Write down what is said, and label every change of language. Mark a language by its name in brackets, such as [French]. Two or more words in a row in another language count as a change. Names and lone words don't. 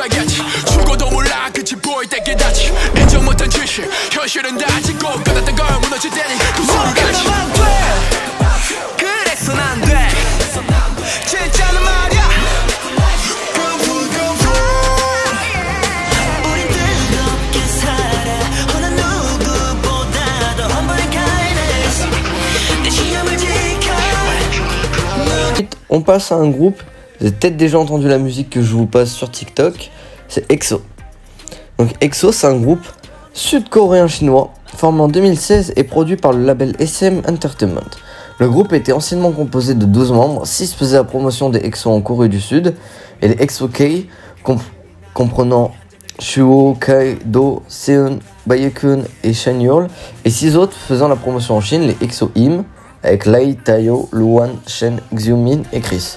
[Korean] 때까지 죽어도 몰라 끝이 보일 때까지 인정 못한 짓이 현실은 다지고 끝났던 걸 무너질 때니 그 소리가 그래선 안 돼 진짜는 말이야 우린 뜨겁게 살아 어느 누구보다도 [English] humble kindness [Korean] 내 신념을 지켜. [French] On passe à un groupe, vous avez peut-être déjà entendu la musique que je vous passe sur TikTok, c'est EXO. Donc EXO, c'est un groupe sud-coréen chinois formé en 2016 et produit par le label SM Entertainment. Le groupe était anciennement composé de 12 membres, 6 faisaient la promotion des EXO en Corée du Sud et les EXO-K comprenant Shuo, Kai, Do, Seon, Baekhyun et Shanyeol et 6 autres faisant la promotion en Chine, les EXO-Im avec Lei, Taeyo, Luan, Shen, Xiumin et Chris.